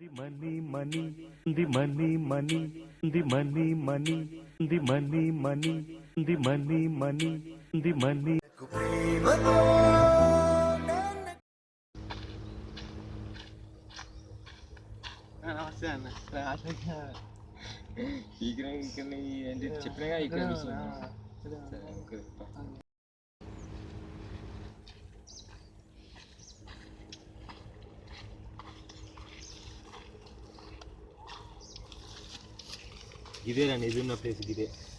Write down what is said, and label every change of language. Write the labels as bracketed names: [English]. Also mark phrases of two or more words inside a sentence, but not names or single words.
[English] money, money, the money, money, the money, money, the money, money, the money, money, the money. [Telugu] నమస్తే అన్న ఇక్కడ ఏంటి చెప్పినగా ఇక్కడ ఇదేనండి ఇది ఉన్న ప్లేస్ ఇదే.